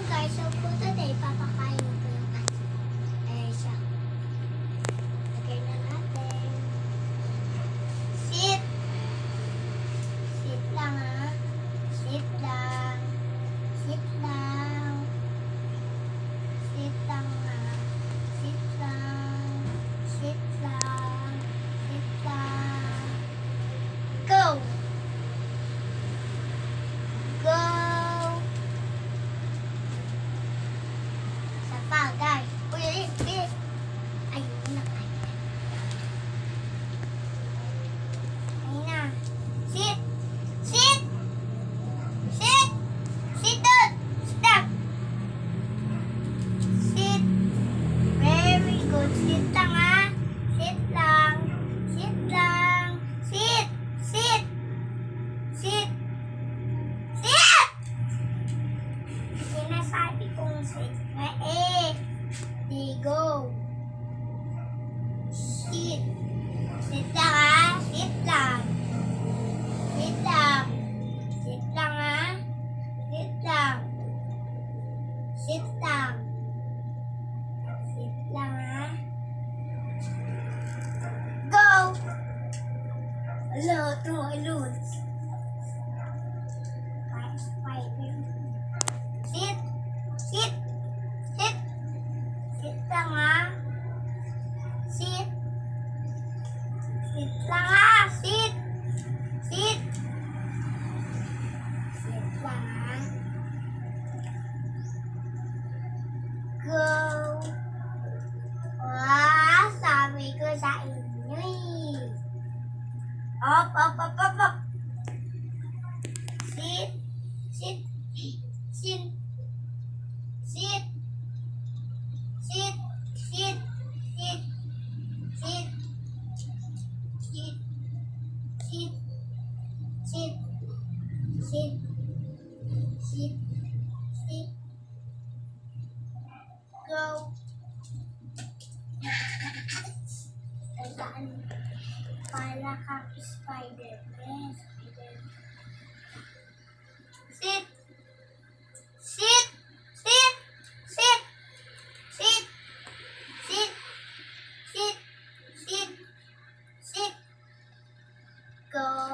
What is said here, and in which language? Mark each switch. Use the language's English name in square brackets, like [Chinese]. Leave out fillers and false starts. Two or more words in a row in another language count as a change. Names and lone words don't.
[English] guys, so for today, [Filipino] papakain ko yung aso. Ayan siya. Lagay na natin. Sit! Sit lang ha. Sit lang. Sit lang. Sit lang ha. Sit lang. Sit lang. Sit lang. Go! Go! Sa pa, guys. Uy, bilis. Ayun na, ayun na. Ayun na. [English] Sit! Sit! Sit! Sit down! Stop! Sit! Very good. [Filipino] Sit lang ha. Sit lang. [English] Sit lang. Sit! Sit! Sit! Sit! [Filipino] Sinasabi kong sit na di go. Sit. Sit lang ha. Sit lang. Sit lang. Sit lang ha. Sit lang. Sit lang. Sit lang ha. Go! Hello, tumalun. Spider. [English] Sit. Sit. [Filipino] Sit. Sit lang ha. Sit. Sit lang ha. Sit. Sit. Sit lang ha. Go. Sabi ko sa inyo eh. [English] Up, up, up, up, up. Sit. Sit. Sit. Sit. Sit. Sit. Sit. Sit. Sit. Sit. Sit. Sit. Sit. Sit. [Filipino] Go. Tandaan. Para kang Spider-Man. [English] Sit. Sit. Sit. Sit. Sit. Sit. Sit. Sit. Sit. Go.